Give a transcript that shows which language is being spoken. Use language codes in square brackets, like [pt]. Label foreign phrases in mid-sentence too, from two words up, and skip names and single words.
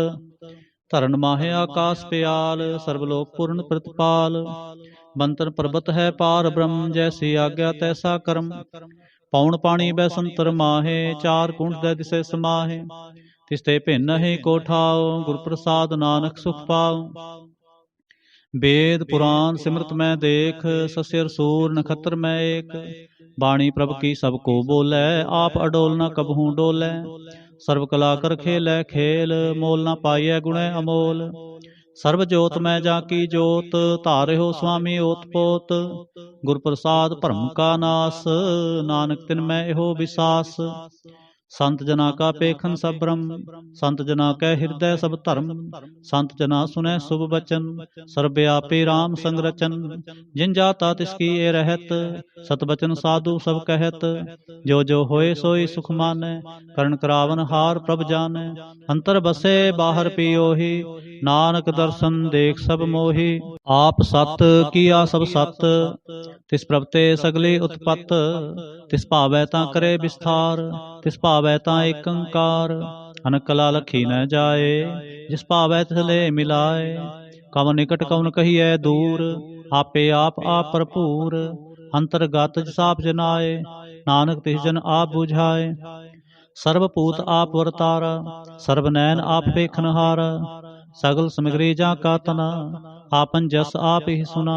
[pa] ਧਰਨ ਮਾਹੇ ਆਕਾਸ ਪਿਆਲ, ਸਰਬ ਲੋਕ ਪੂਰਨ ਪ੍ਰਤਪਾਲ। ਬੰਤਨ ਪਰਬਤ ਹੈ ਪਾਰ ਬ੍ਰਹਮ, ਜੈਸੀ ਆਗਿਆ ਤੈਸਾ ਕਰਮ। ਪੌਣ ਪਾਣੀ ਬੈਸੰਤਰ ਮਾਹੇ, ਚਾਰ ਕੁੰਡ ਦੇ ਦਿਸੇ ਸਮਾਹੇ। ਤਿਸਤੇ ਭਿੰਨ ਹੀ ਕੋ ਠਾਉ, ਗੁਰ ਪ੍ਰਸਾਦ ਨਾਨਕ ਸੁਖ ਪਾਉ। ਵੇਦ ਪੁਰਾਣ ਸਿਮਰਤ ਮੈ ਦੇਖ, ਸਸਯਰ ਸੂਰ ਨਖਤ੍ਰ ਮੈ ਏਕ। ਬਾਣੀ ਪ੍ਰਭ ਕੀ ਸਭਕੋ ਬੋਲੈ, ਆਪ ਅਡੋਲ ਨ ਕਬਹੂ ਡੋਲੈ। ਸਰਬ ਕਲਾ ਕਰ ਖੇਲੈ ਖੇਲ, ਮੋਲ ਨ ਪਾਇਐ ਗੁਣੈ ਅਮੋਲ। ਸਰਬ ਜੋਤ ਮੈ ਜਾਕੀ ਜੋਤ, ਧਾਰਿਹੋ ਸੁਆਮੀ ਓਤ ਪੋਤ। ਗੁਰ ਪ੍ਰਸਾਦ ਭਰਮ ਕਾ ਨਾਸ, ਨਾਨਕ ਤਿਨ ਮੈ ਏਹੋ ਬਿਸਾਸ। ਸੰਤ ਜਨਾ ਕਾ ਪੇਖਨ ਸਭ ਬ੍ਰਹਮ, ਸੰਤ ਜਨਾ ਕੈ ਹਿਰਦੈ ਸਭ ਧਰਮ। ਸੰਤ ਜਨਾ ਸੁਨੈ ਸੁਭ ਬਚਨ, ਸਰਬਬਿਆਪੀ ਰਾਮ ਸੰਗ ਰਚਨ। ਜਿਨ ਜਾਤਾ ਤਿਸਕੀ ਏ ਰਹਤ, ਸਤ ਬਚਨ ਸਾਧੂ ਸਭ ਕਹਤ। ਜੋ ਜੋ ਹੋਏ ਸੋਈ ਸੁਖ ਮਾਨੈ, ਕਰਣ ਕਰਾਵਨ ਹਾਰ ਪ੍ਰਭ ਜਾਨੈ। ਅੰਤਰ ਬਸੇ ਬਾਹਰ ਪਿਓਹਿ, ਨਾਨਕ ਦਰਸਨ ਦੇਖ ਸਭ ਮੋਹਿ। ਆਪ ਸਤ ਕੀਆ ਸਭ ਸਤ, ਤਿਸ ਪ੍ਰਭ ਤੇ ਸਗਲੀ ਉਤਪਤ। ਤਿਸ ਭਾਵੈ ਤਾਂ ਕਰੇ ਬਿਸਥਾਰ, ਤਿਸ ਭਾਵੈ ਤਾਂ ਏਕ ਅੰਕਾਰ। ਅਨਕ ਕਲਾ ਲਖੀ ਨ ਜਾਏ, ਜਿਸ ਭਾਵੈ ਤਿਸ ਲੇ ਮਿਲਾਏ। ਕਵਨ ਨਿਕਟ ਕਵਨ ਕਹੀਐ ਦੂਰ, ਆਪੇ ਆਪ ਭਰਪੂਰ। ਅੰਤਰਗਤ ਜਿਸ ਆਪ ਜਨਾਏ, ਨਾਨਕ ਤਿਸ ਜਨ ਆਪ ਬੁਝਾਏ। ਸਰਬਭੂਤ ਆਪ ਵਰਤਾਰਾ, ਸਰਬ ਨੈਨ ਆਪ ਪੇਖਨਹਾਰਾ। ਸਗਲ ਸਮਗ੍ਰੀ ਜਾ ਕਾ ਤਨਾ, ਆਪਨ ਜਸ ਆਪ ਹੀ ਸੁਨਾ।